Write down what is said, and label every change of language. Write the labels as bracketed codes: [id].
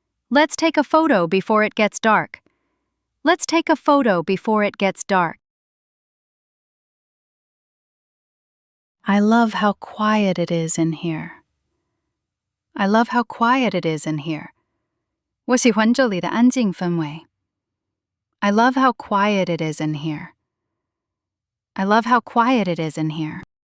[en] Let's take a photo before it gets dark. Let's take a photo before it gets dark. I love how quiet it is in here. I love how quiet it is in here. [zh] 我喜欢这里的安静氛围. [en] I love how quiet it is in here. I love how quiet it is in here.